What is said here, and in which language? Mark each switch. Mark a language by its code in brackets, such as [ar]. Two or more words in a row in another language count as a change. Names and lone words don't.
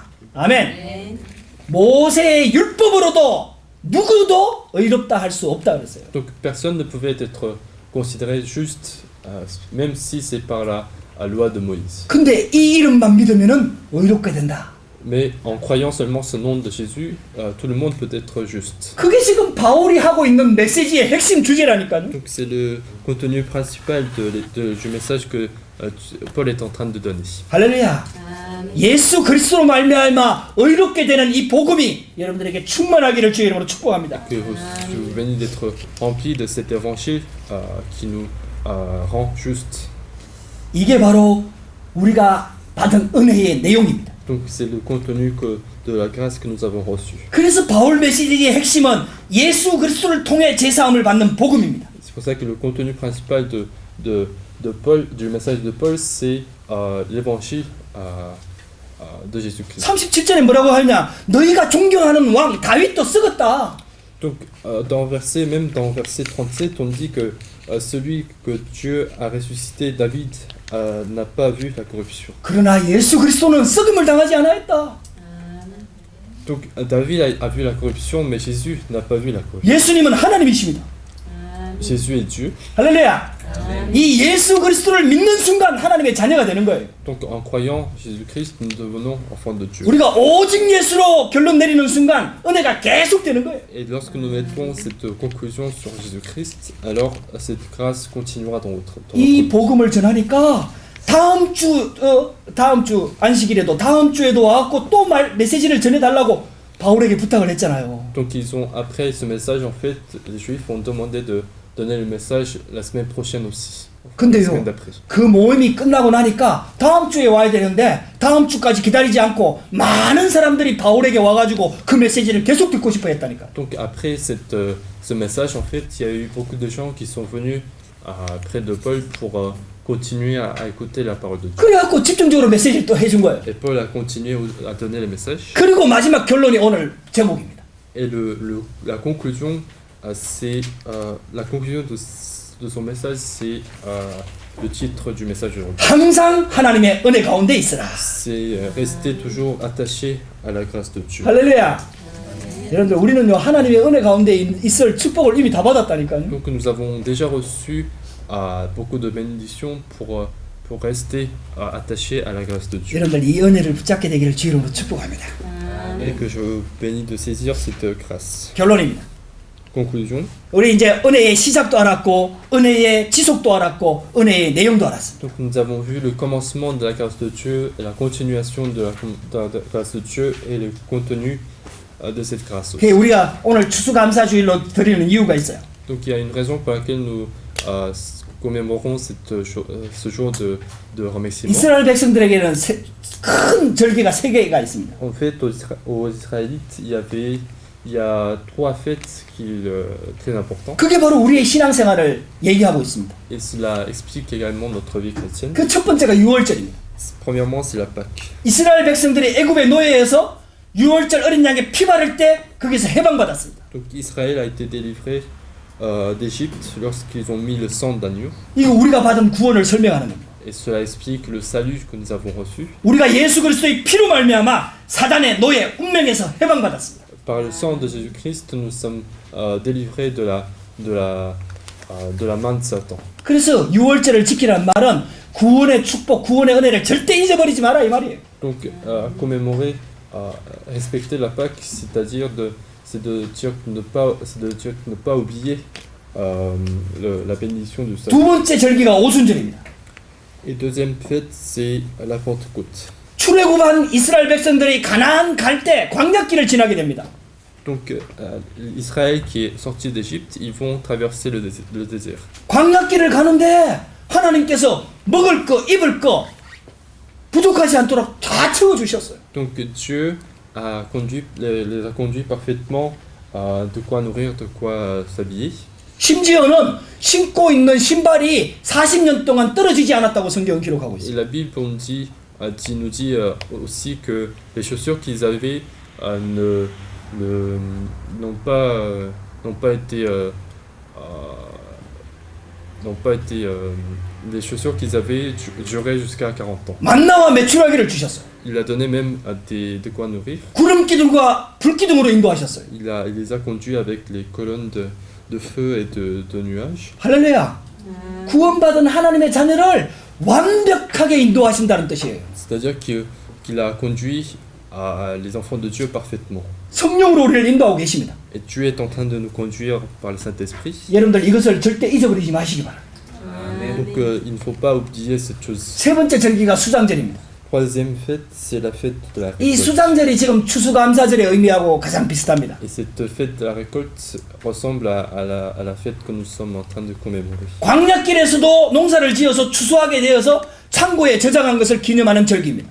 [ko] 아멘. 모세의 율법으로도 누구도 의롭다 할 수 없다 그랬어요. [fr] Donc personne ne pouvait être considéré juste, même si c'est par la loi de Moïse. [ko] 근데 이 이름만 믿으면은 의롭게 된다. [fr] Mais en croyant seulement ce nom de Jésus, tout le monde peut être juste. [ko] 그게 지금 바울이 하고 있는 메시지의 핵심 주제라니까요. [fr] Donc c'est le contenu principal du message que Paul est en train de donner. [ko] 할렐루야. 예수 그리스도로 말미암아 의롭게 되는 이 복음이 여러분들에게 충만하기를 주의 이름으로 축복합니다. [fr] Que vous venez d'être remplis de cet évangile qui nous rend juste. [ko] 이게 바로 우리가 받은 은혜의 내용입니다. [fr] Donc c'est le contenu de la grâce que nous avons reçue. [ko] 그래서 바울 메시지의 핵심은 예수 그리스도를 통해 제사함을 받는 복음입니다. [fr] C'est pour ça que le contenu principal de Paul, du message de Paul, c'est l'évangile de Jésus-Christ. [ko] 37절에 뭐라고 하냐? 너희가 존경하는 왕 다윗도 썩었다. [fr] Donc même dans verset 37, on dit que celui que Dieu a ressuscité, David, n'a pas vu la corruption. [ko] 그러나 예수 그리스도는 썩음을 당하지 않았다. [fr] Donc David a vu la corruption, mais Jésus n'a pas vu la corruption. [ko] 예수님은 하나님이십니다. [fr] Jésus est Dieu. [ko] 할렐루야. 이 예수 그리스도를 믿는 순간 하나님의 자녀가 되는 거예요. [fr] Donc en croyant Jésus-Christ, nous devenons enfants de Dieu. [ko] 우리가 오직 예수로 결론 내리는 순간 은혜가 계속 되는 거예요. [fr] Et lorsque nous mettons cette conclusion sur Jésus-Christ, alors cette grâce continuera dans notre [ko] 이 [fr] vie. [ko] 복음을 전하니까 다음 주 안식일에도 다음 주에도 와갖고 또 메시지를 전해달라고 바울에게 부탁을 했잖아요. [fr] Donc après ce message, en fait, les Juifs ont demandé de donner le message la semaine prochaine aussi. La [ko] 근데요, [fr] semaine d'après. [ko] 그 모임이 끝나고 나니까 다음 주에 와야 되는데 다음 주까지 기다리지 않고 많은 사람들이 바울에게 와가지고 그 메시지를 계속 듣고 싶어 했다니까. [fr] Donc après ce message, en fait, il y a eu beaucoup de gens qui sont venus près de Paul pour continuer à écouter la parole de Dieu. [ko] 그래갖고 집중적으로 메시지를 또 해준 거예요. [fr] Et Paul a continué à donner le message. [ko] 그리고 마지막 결론이 오늘 제목입니다. [fr] Et la conclusion, c'est la conclusion de son message, c'est le titre du message aujourd'hui. [ko] 항상 하나님의 은혜 가운데 있으라. [fr] C'est rester toujours attaché à la grâce de Dieu. [ko] 할렐루야. 여러분들 우리는요 하나님의 은혜 가운데 있을 축복을 이미 다 받았다니까요. [fr] Donc nous avons déjà reçu beaucoup de bénédictions pour rester attaché à la grâce de Dieu. [ko] 여러분들 이 은혜를 붙잡게 되기를 주 이름으로 축복합니다. [fr] Et que je vous bénis de saisir cette grâce. [ko] 결론입니다. [fr] Conclusion. [ko] 우리 이제 은혜의 시작도 알았고 은혜의 지속도 알았고 은혜의 내용도 알았습니다. [fr] Donc nous avons vu le commencement de la grâce de Dieu et la continuation de la grâce de Dieu et le contenu de cette grâce aussi. [ko] 우리가 오늘 추수감사주일로 드리는 이유가 있어요. [fr] Donc il y a une raison pour laquelle nous commémorons ce jour de remerciement. [ko] 이스라엘 백성들에게는 큰 절기가 세 개가 있습니다. [fr] En fait, aux Israélites, il y a trois fêtes très importantes. [ko] 그게 바로 우리의 신앙생활을 얘기하고 있습니다. [fr] Et cela explique également notre vie chrétienne. [ko] 그 첫 번째가 유월절입니다. [fr] Premièrement, c'est la Pâque. [ko] 이스라엘 백성들이 애굽의 노예에서 유월절 어린 양의 피 바를 때 거기서 해방받았습니다. [fr] Donc Israël a été délivré d'Égypte lorsqu'ils ont mis le sang d'agneau. [ko] 이거 우리가 받은 구원을 설명하는 겁니다. [fr] Et cela explique le salut que nous avons reçu. [ko] 우리가 예수 그리스도의 피로 말미암아 사단의 노예 운명에서 해방받았습니다. [fr] Par le sang de Jésus-Christ, nous sommes délivrés de la main de Satan. [ko] 그래서 유월절을 지키라는 말은 구원의 축복, 구원의 은혜를 절대 잊어버리지 마라 이 말이에요. [fr] Donc commémorer, respecter la Pâque, c'est de dire ne pas oublier la bénédiction du [ko] 두 [fr] salut. [ko] 번째 절기가 오순절입니다. [fr] Et deuxième fête, c'est la Pentecôte. [ko] 출애굽한 이스라엘 백성들이 가나안 갈 때 광야길을 지나게 됩니다. [fr] Donc Israël qui est sorti d'Égypte, ils vont traverser le désert. [ko] 광야길을 가는데 하나님께서 먹을 거, 입을 거 부족하지 않도록 다 채워 주셨어요. [fr] Donc Dieu les a conduits parfaitement, de quoi nourrir, de quoi s'habiller. [ko] 심지어는 신고 있는 신발이 40년 동안 떨어지지 않았다고 성경은 기록하고 [fr] Et [ko] 있어요. [fr] la Bible nous dit aussi que les chaussures qu'ils avaient n'ont pas été les chaussures qu'ils avaient duraient jusqu'à 40 ans. [ko] 만나와 메추라기를 주셨어요. [fr] Il a donné même de quoi nourrir. [ko] 구름 기둥과 불 기둥으로 인도하셨어요. [fr] Il les a conduits avec les colonnes de feu et de nuages. [ko] 할렐루야. 구원받은 하나님의 자녀를 완벽하게 인도하신다는 뜻이에요. [fr] C'est-à-dire qu'il a conduit les enfants de Dieu parfaitement. [ko] 성령으로 우리를 인도하고 계십니다. [fr] Et Dieu est en train de nous conduire par le Saint-Esprit. [ko] 여러분들 이것을 절대 잊어버리지 마시기 바랍니다. [fr] Donc il ne faut pas oublier cette chose. [ko] 세 번째 절기가 수장절입니다. [fr] Troisième fête, c'est la fête de la [ko] 이 [fr] récolte. [ko] 수장절이 지금 추수감사절의 의미하고 가장 비슷합니다. [fr] Et cette fête de la récolte ressemble à la fête que nous sommes en train de commémorer. [ko] 광야길에서도 농사를 지어서 추수하게 되어서 창고에 저장한 것을 기념하는 절기입니다.